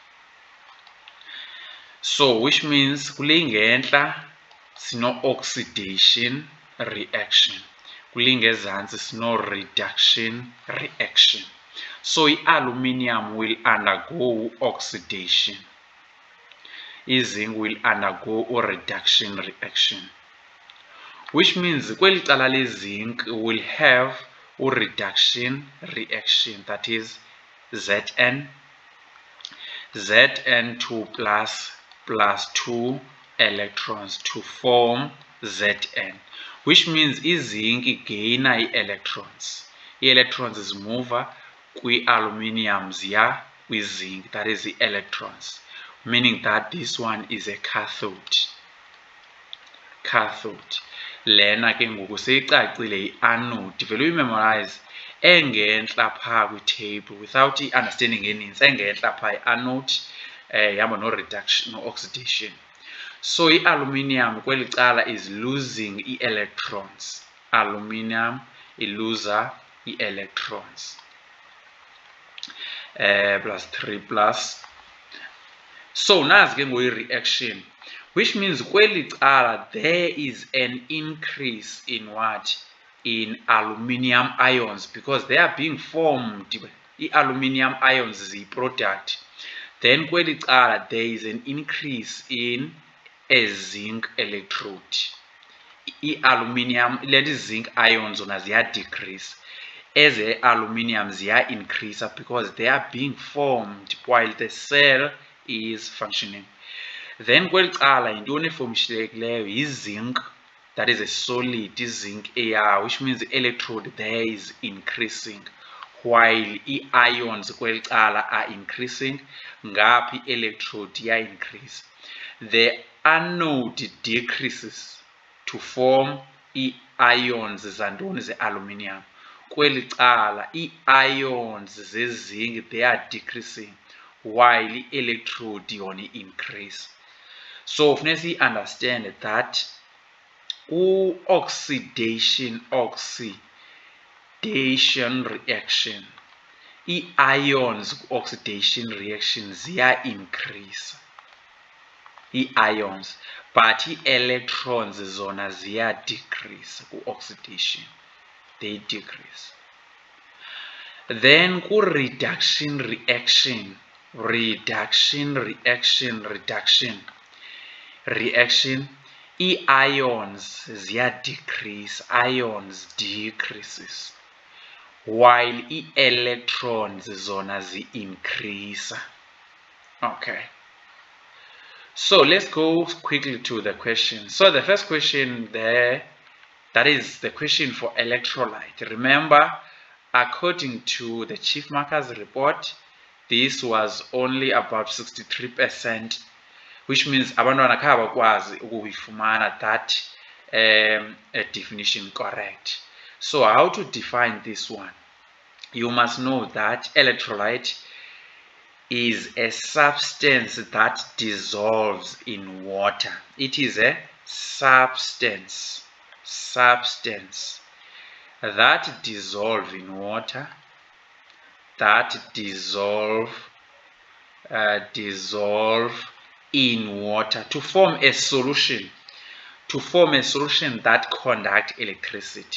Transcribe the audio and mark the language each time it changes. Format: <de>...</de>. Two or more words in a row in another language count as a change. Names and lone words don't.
<en>So which means</en> <xh>kulaying ngenhla sino-oxidation reaction. Kulingezantsi sino-reduction reaction.</xh> <en>So i-aluminium will undergo oxidation. I-zinc will undergo a reduction reaction. Which means</en> <xh>kweli cala le-zinc</xh> <en>will have a reduction reaction, that is Zn. Zn2 plus 2 electrons to form Zn, which means i-zinc gain i-electrons.</en> <xh>I-electrons zimuva kwi-aluminium ziya kwi-zinc,</xh> <en>that is the electrons, meaning that this one is a cathode.</en> <xh>Lena ke ngoku seyicacile i-anode, vele uyimemorize engentla phaa kwi-table without i-understanding eninzi, engentla phaa i-anode ihamba no-reduction no-oxidation. So i-aluminium kweli cala is losing i-electrons. Aluminium iluza i-electrons.</xh> <en>Plus 3 plus. So</en> <xh>nazi ke ngoku i-reaction,</xh> <en>which means</en> <xh>kweli cala</xh> <en>there is an increase in what? In aluminium ions, because they are being formed.</en> <xh>I-aluminium ions ziyi-product.</xh> <en>Then</en> <xh>kweli cala</xh> <en>there is an increase in a zinc electrode.</en> <xh>I-aluminium,</xh> <en>let zinc ions</en> <xh>zona ziya-decrease. Eze-aluminium ziya-increase</xh> <en>because they are being formed while the cell is functioning.</en> <xh>Then kweli cala yintoni efomshilekileyo?</xh> <en>Yi-zinc, that is a solid, zinc AR, which means the electrode there is increasing, while</en> <xh>i-ions kweli cala</xh> <en>are increasing.</en> <xh>Ngaphi electrode iya-increase.</xh> <en>The anode decreases to form</en> <xh>i-ions zantoni ze-aluminium. Kweli cala i-ions ze-zinc</xh> <en>they are decreasing, while</en> <xh>i-electrode yona</xh> <en>increase.</en> <xh>So funeka si-understand</xh> <en>that oxidation reaction,</en> <xh>i-ions oxidation reaction ziya-increase, i-ions, but i-electrons zona ziya-decrease ku-oxidation,</xh> <en>they decrease.</en> <xh>Then ku-reduction reaction, i-ions ziya-decrease,</xh> <en>ions decreases,</en> <xh>while i-electrons zona zi-increase.</xh> <en>Okay. So let's go quickly to the question. So the first question there, that is the question for electrolyte. Remember, according to the Chief Marker's report, this was only about 63%, which means</en> <xh>abantwana kha bakwazi ukuyifumana</xh> <en>that definition correct. So how to define this one? You must know that electrolyte is a substance that dissolves in water. It is a substance that dissolve in water, in water to form a solution, that conduct electricity.</en>